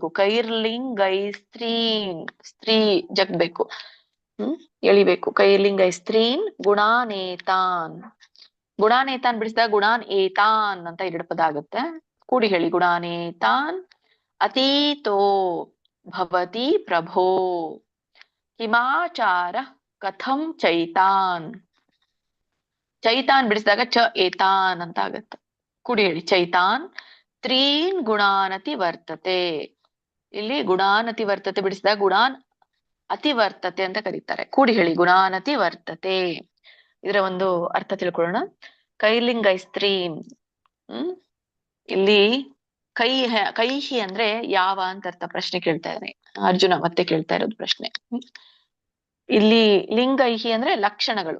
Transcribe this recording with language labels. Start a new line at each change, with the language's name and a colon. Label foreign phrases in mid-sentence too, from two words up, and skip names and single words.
Kannada: ಕೈರ್ಲಿಂಗೈಸ್ತ್ರೀನ್. ಸ್ತ್ರೀ ಜಗ್ಬೇಕು, ಎಳಿಬೇಕು.
Sanskrit: ಕೈರ್ಲಿಂಗೈಸ್ತ್ರೀನ್ ಗುಣಾನೇತಾನ್.
Kannada: ಗುಣಾನೇತಾನ್ ಬಿಡಿಸಿದಾಗ
Sanskrit: ಗುಣಾನ್ ಏತಾನ್
Kannada: ಅಂತ 2 ಪದ ಆಗುತ್ತೆ. ಕೂಡಿ ಹೇಳಿ.
Sanskrit: ಗುಣಾನೇತಾನ್ ಅತೀತೋ ಭವತಿ ಪ್ರಭೋ ಕಿಮಾಚಾರ ಕಥಂ ಚೈತಾನ್.
Kannada: ಚೈತಾನ್ ಬಿಡಿಸಿದಾಗ
Sanskrit: ಚ ಏತಾನ್
Kannada: ಅಂತ ಆಗತ್ತೆ. ಕೂಡಿ ಹೇಳಿ.
Sanskrit: ಚೈತಾನ್ ತ್ರೀನ್ ಗುಣಾನತಿ ವರ್ತತೆ.
Kannada: ಇಲ್ಲಿ
Sanskrit: ಗುಣಾನತಿ ವರ್ತತೆ
Kannada: ಬಿಡಿಸಿದಾಗ
Sanskrit: ಗುಣಾನ್ ಅತಿ ವರ್ತತೆ
Kannada: ಅಂತ ಕರೀತಾರೆ. ಕೂಡಿ ಹೇಳಿ.
Sanskrit: ಗುಣಾನತಿ ವರ್ತತೆ.
Kannada: ಇದರ ಒಂದು ಅರ್ಥ ತಿಳ್ಕೊಳ್ಳೋಣ. ಕೈಲಿಂಗೈಸ್ತ್ರೀನ್. ಇಲ್ಲಿ ಕೈಹಿ ಅಂದ್ರೆ ಯಾವ ಅಂತ ಅರ್ಥ. ಪ್ರಶ್ನೆ ಕೇಳ್ತಾ ಇದ್ದಾನೆ ಅರ್ಜುನ. ಮತ್ತೆ ಕೇಳ್ತಾ ಇರೋದು ಪ್ರಶ್ನೆ. ಇಲ್ಲಿ ಲಿಂಗೈಹಿ ಅಂದ್ರೆ ಲಕ್ಷಣಗಳು.